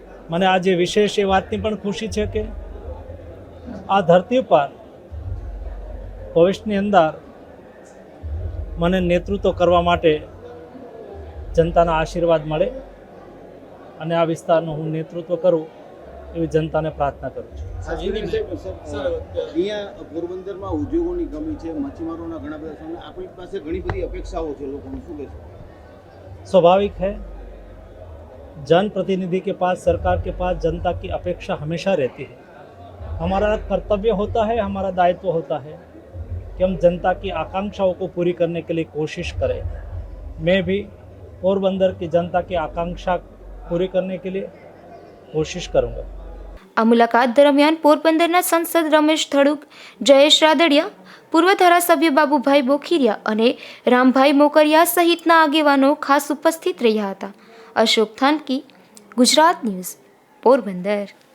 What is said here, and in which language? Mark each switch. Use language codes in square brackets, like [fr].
[gu] મને આજે વિશેષ એ વાતની પણ ખુશી છે કે આ ધરતી પર ભવિષ્યની અંદર મને નેતૃત્વ કરવા માટે જનતાના આશીર્વાદ મળે અને આ વિસ્તારનું હું નેતૃત્વ કરું એવી જનતાને પ્રાર્થના કરું છું. અહીંયા પોરબંદરમાં ઉદ્યોગોની કમી છે, મચ્છીમારોના ઘણા બધા સામે આપણી પાસે ઘણી બધી અપેક્ષાઓ છે લોકોની, શું કહેશો? [hi] स्वाभाविक है, जनप्रतिनिधि के पास, सरकार के पास जनता की अपेक्षा हमेशा रहती है. हमारा कर्तव्य होता है, हमारा दायित्व होता है कि हम जनता की आकांक्षाओं को पूरी करने के लिए कोशिश करें. मैं भी पोरबंदर की जनता की आकांक्षा पूरी करने के लिए कोशिश करूँगा. [gu] આ મુલાકાત દરમિયાન પોરબંદરના સંસદ રમેશ ધડુક, જયેશ રાદડિયા, પૂર્વ ધારાસભ્ય બાબુભાઈ બોખીરિયા અને રામભાઈ મોકરિયા સહિતના આગેવાનો ખાસ ઉપસ્થિત રહ્યા હતા. અશોક થાનકી, ગુજરાત ન્યૂઝ, પોરબંદર.